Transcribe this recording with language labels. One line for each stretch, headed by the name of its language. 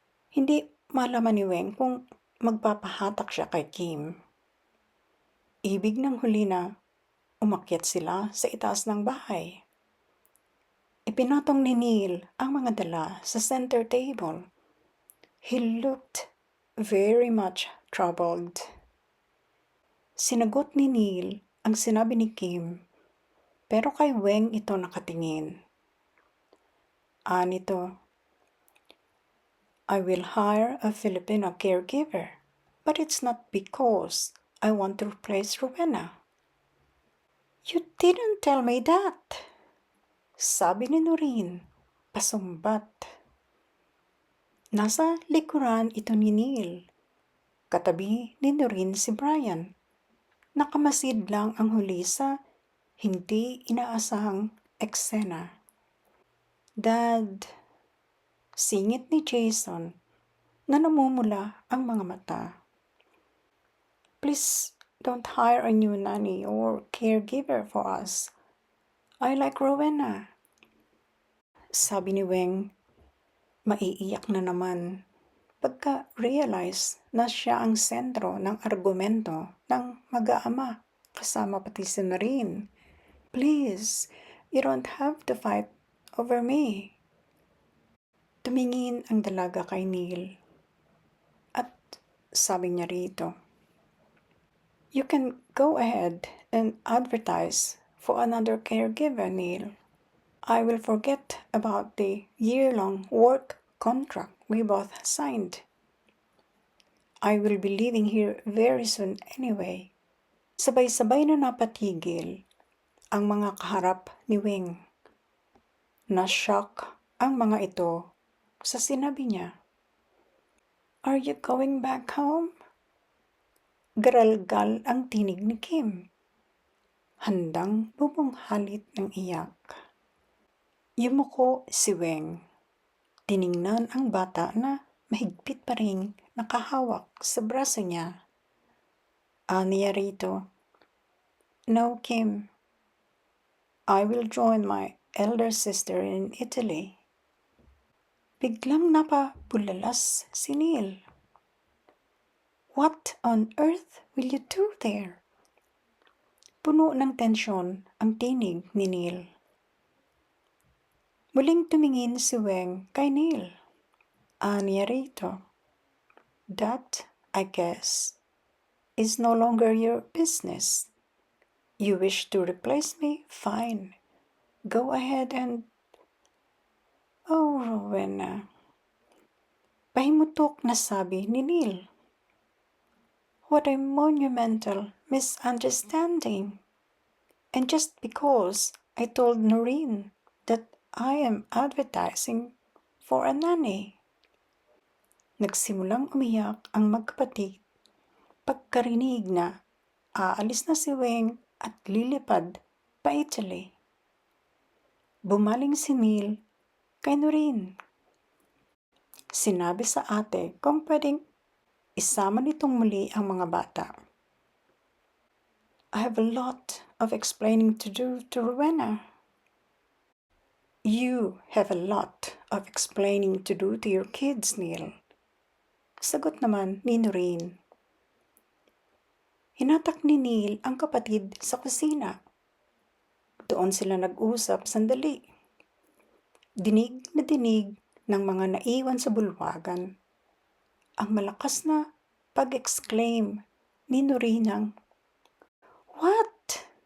Filipino: Hindi malaman ni Weng kung magpapahatak siya kay Kim. Ibig ng huli na umakyat sila sa itaas ng bahay. Ipinatong ni Neil ang mga dala sa center table.
English: He looked very much troubled.
Filipino: Sinagot ni Neil ang sinabi ni Kim, pero kay Weng ito nakatingin.
English: Nito, I will hire a Filipino caregiver, but it's not because I want to replace Rowena. You didn't tell me that,
Filipino: sabi ni Noreen, pasumbat. Nasa likuran ito ni Neil. Katabi ni Noreen si Brian. Nakamasid lang ang huli sa hindi inaasahang eksena. Dad, singit ni Jason na namumula ang mga mata.
English: Please don't hire a new nanny or caregiver for us. I like Rowena.
Filipino: Sabi ni Weng, maiiyak na naman pagka-realize na siya ang sentro ng argumento ng mag-aama kasama pati si Noreen.
English: Please, you don't have to fight over me.
Filipino: Tumingin ang dalaga kay Neil at sabi niya rito,
English: You can go ahead and advertise for another caregiver, Neil. I will forget about the year-long work contract we both signed. I will be leaving here very soon anyway.
Filipino: Sabay-sabay na napatigil ang mga kaharap ni Wing. Na-shock ang mga ito sa sinabi niya.
English: Are you going back home?
Filipino: Garalgal ang tinig ni Kim. Handang bumunghalit ng iyak. Yumuko si Weng. Tiningnan ang bata na mahigpit pa ring nakahawak sa braso niya. Aniya rito, No, Kim.
English: I will join my elder sister in Italy.
Filipino: Biglang napabulalas si Neil.
English: What on earth will you do there?
Filipino: Puno ng tensyon ang tinig ni Neil. Muling tumingin si Weng kay Neil. Aniya rito,
English: That, I guess, is no longer your business. You wish to replace me? Fine. Go ahead and...
Filipino: Oh, Rowena. Pahimutok na sabi ni Neil.
English: What a monumental misunderstanding. And just because I told Noreen that I am advertising for a nanny.
Filipino: Nagsimulang umiyak ang magkapatid pagkarinig na aalis na si Weng at lilipad pa Italy. Bumaling si Neil kay Noreen. Sinabi sa ate kung pwedeng isama nitong muli ang mga bata.
English: I have a lot of explaining to do to Rowena. You have a lot of explaining to do to your kids, Neil.
Filipino: Sagot naman ni Noreen. Hinatak ni Neil ang kapatid sa kusina. Doon sila nag-usap sandali. Dinig na dinig ng mga naiwan sa bulwagan. Ang malakas na pag-exclaim ni Noreen ng, What?